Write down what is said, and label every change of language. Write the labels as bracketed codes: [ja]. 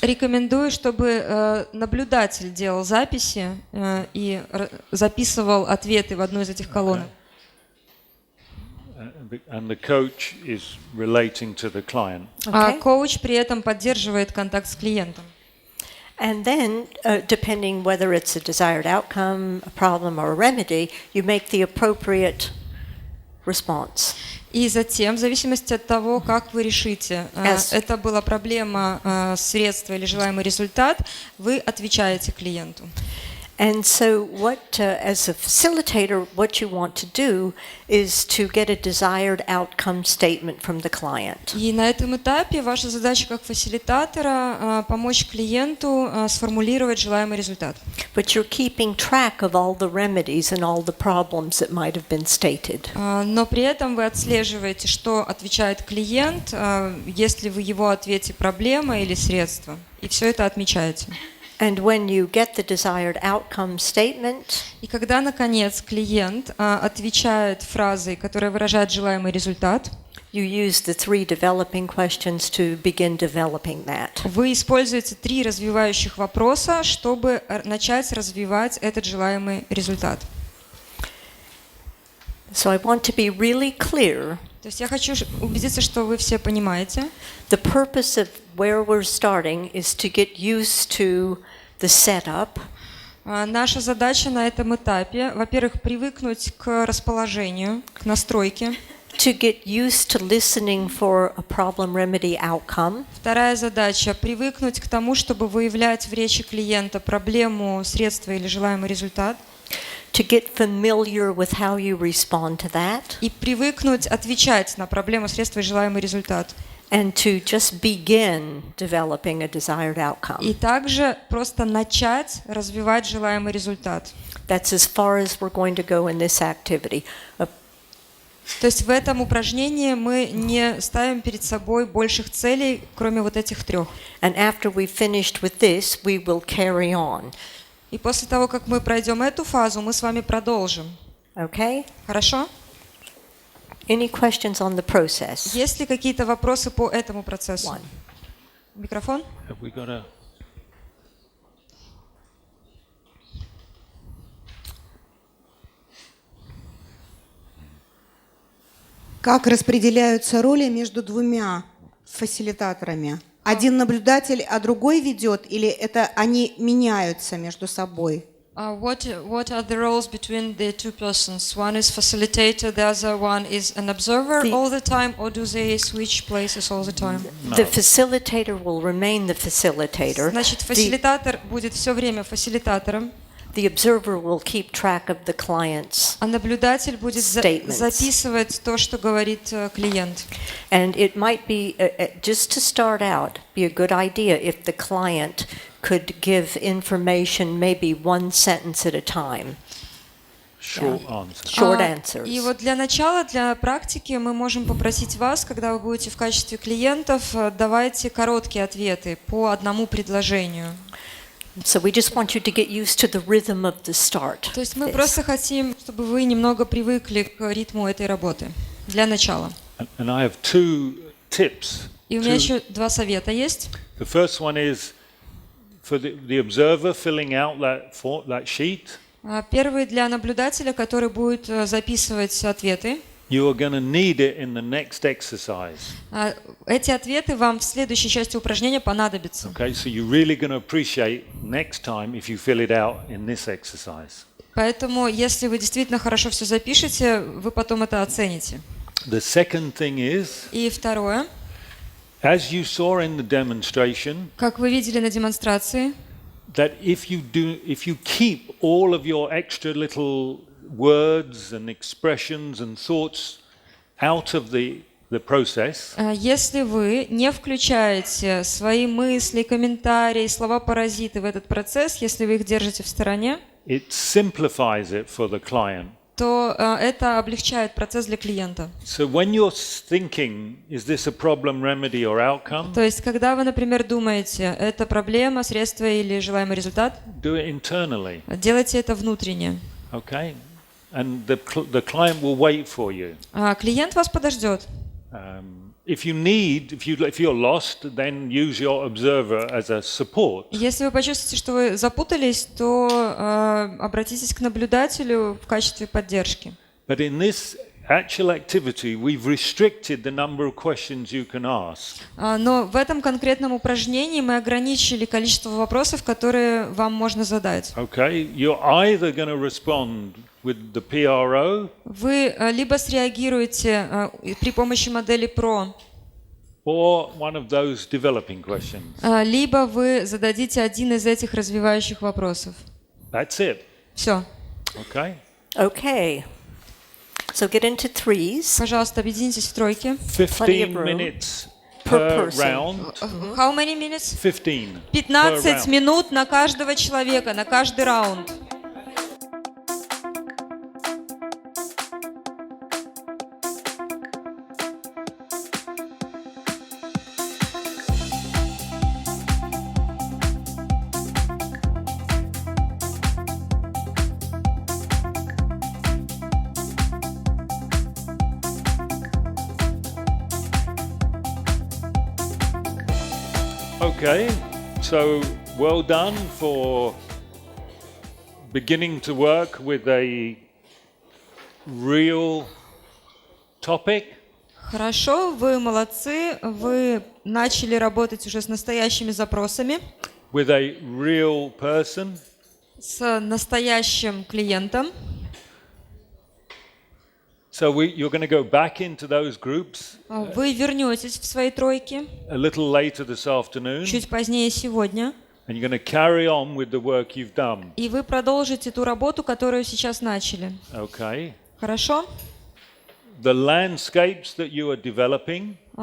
[ru] рекомендую, чтобы наблюдатель делал записи и записывал ответы в одну из этих колонок. [en] And the coach is relating to the client. А Okay. [ru] коуч при этом поддерживает контакт с клиентом. [en] And then, depending whether it's a desired outcome, a problem, or a remedy, you make the appropriate response. [ru] И затем, в зависимости от того, как вы решите, [en] Yes. [ru] это была проблема, средство или желаемый результат, вы отвечаете клиенту. [en] And so as a facilitator, what you want to do is to get a desired outcome statement from the client. [ru] И на этом этапе ваша задача как фасилитатора помочь клиенту сформулировать желаемый результат. [en] But you're keeping track of all the remedies and all the problems that might have been stated. [ru] Но при этом вы отслеживаете, что отвечает клиент, есть ли в его ответе проблема или средство. И все это отмечаете. [en] And when you get the desired outcome statement, [ru] И когда, наконец, клиент отвечает фразой, которая выражает желаемый результат, [en] you use the 3 developing questions to begin developing that. [ru] вы используете 3 развивающих вопроса, чтобы начать развивать этот желаемый результат. [en] So I want to be really clear. [ru] То есть я хочу убедиться, что вы все понимаете. [en] The purpose of where we're starting is to get used to the setup, [ru] Наша задача на этом этапе, во-первых, привыкнуть к расположению, к настройке. [en] to get used to listening for a problem, remedy, outcome, [ru] Вторая задача – привыкнуть к тому, чтобы выявлять в речи клиента проблему, средство или желаемый результат. [en] to get familiar with how you respond to that, [ru] И привыкнуть отвечать на проблему, средство и желаемый результат. [en] and to just begin developing a desired outcome. [ru] И также просто начать развивать желаемый результат. [en] That's as far as we're going to go in this activity. [ru] То есть в этом упражнении мы не ставим перед собой больших целей, кроме вот этих 3. [en] And after we've finished with this, we will carry on. [ru] И после того, как мы пройдем эту фазу, мы с вами продолжим. [en] Okay? [ru] Хорошо? [en] Any questions on the process? [ru] Есть ли какие-то вопросы по этому процессу? [en] One. [ru] Микрофон? [en] Have we got a... [ru] Как распределяются роли между двумя фасилитаторами? Один наблюдатель, а другой ведет, или это они меняются между собой? [en] What are the roles between the 2 persons? One is facilitator, the other one is an observer all the time, or do they switch places all the time? The facilitator will remain the facilitator. [ru] Значит, фасилитатор будет все время фасилитатором, [en] The observer will keep track of the client's [ru] а наблюдатель будет [en] statements. [ru] записывать то, что говорит клиент. [en] And it might be, just to start out, be a good idea if the client could give information maybe 1 sentence at a time. Short answer. Short answers. [ru] И вот для начала, для практики, мы можем попросить вас, когда вы будете в качестве клиентов, давайте короткие ответы по одному предложению. [en] So we just want you to get used to the rhythm of the start. [ru] То есть мы просто хотим, чтобы вы немного привыкли к ритму этой работы для начала. [en] And I have 2 tips. [ru] И у меня еще 2 совета есть. [en] The first one is for the observer filling out that sheet. [ru] Первый для наблюдателя, который будет записывать ответы. [en] You are going to need it in the next exercise. [ru] Эти ответы вам в следующей части упражнения понадобятся. [en] Okay, so you're really going to appreciate next time if you fill it out in this exercise. [ru] Поэтому, если вы действительно хорошо все запишете, вы потом это оцените. [en] The second thing is, [ru] И второе, [en] as you saw in the demonstration, [ru] как вы видели на демонстрации, [en] that if you keep all of your extra little words and expressions and thoughts out of the process, [ru] если вы не включаете свои мысли, комментарии, слова-паразиты в этот процесс, если вы их держите в стороне, [en] it simplifies it for the client. [ru] то это облегчает процесс для клиента. [en] So when you're thinking, is this a problem, remedy or outcome? [ru] То есть, когда вы, например, думаете, это проблема, средство или желаемый результат, [en] Do it internally, [ru] делайте это внутренне. [en] okay? And the client will wait for you. [ru] Клиент вас подождет. [en] If you're lost, then use your observer as a support. [ru] Если вы почувствуете, что вы запутались, то обратитесь к наблюдателю в качестве поддержки. [en] But in this actual activity, we've restricted the number of questions you can ask. [ru] Но в этом конкретном упражнении мы ограничили количество вопросов, которые вам можно задать. [en] Okay, you're either going to respond with the PRO, [ru] Вы либо среагируете при помощи модели PRO, [en] or one of those developing questions. [ru] либо вы зададите один из этих развивающих вопросов. [en] That's it. [ru] Все. [en] Okay. Okay. So get into threes. [ru] Пожалуйста, объединитесь в тройки. [en] 15 room minutes per per person. round. How many minutes? 15. [ru] 15 минут на каждого человека, на каждый раунд. [en] Okay, so well done for beginning to work with a real topic. [ru] Хорошо, вы молодцы, вы начали работать уже с настоящими запросами, [en] With a real person. [ru] с настоящим клиентом. [en] So you're going to go back into those groups [ru] Вы вернетесь в свои тройки [en] a little later this afternoon, [ru] чуть позднее сегодня, [en] and you're going to carry on with the work you've done. [ru] и вы продолжите ту работу, которую сейчас начали. [en] Okay. [ru] Хорошо? [en] The landscapes that you are developing,